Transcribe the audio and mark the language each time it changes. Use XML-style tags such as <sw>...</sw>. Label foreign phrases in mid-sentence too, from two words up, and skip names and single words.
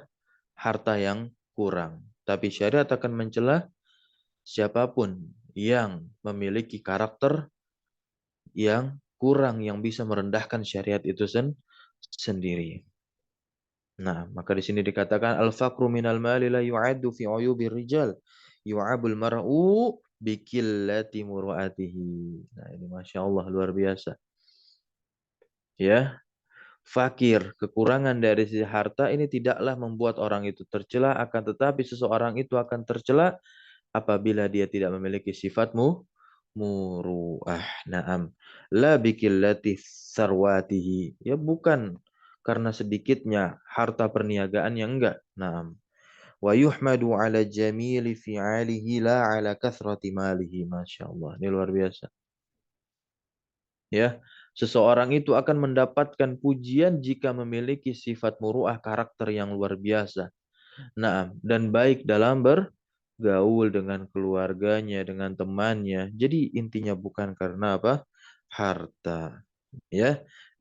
<id>Harta yang kurang. Tapi syariat akan mencela siapapun yang memiliki karakter yang kurang, yang bisa merendahkan syariat itu sendiri. Nah, maka di sini dikatakan</id> <ar>الفقر من المال لا يعد في عيوب الرجال. يعاب المرء بقلة مروءته.</ar> <id>Nah, ini</id> <ar>ما شاء الله,</ar> <id>luar biasa. Ya, fakir, kekurangan dari sisi harta ini tidaklah membuat orang itu tercela, akan tetapi seseorang itu akan tercela apabila dia tidak memiliki sifatmu muru'ah. Naam.</id> <ar>لا بقلة ثروته.</ar> <id>Ya, bukan karena sedikitnya harta perniagaan yang enggak. Naam.</id> <ar>ويحمد على جميل فعاله لا على كثرة ماله. ما شاء الله.</ar> <id>Ini luar biasa. Ya, seseorang itu akan mendapatkan pujian jika memiliki sifat muru'ah, karakter yang luar biasa. Nah, dan baik dalam bergaul dengan keluarganya, dengan temannya. Jadi intinya bukan karena apa? Harta. Ya.</id>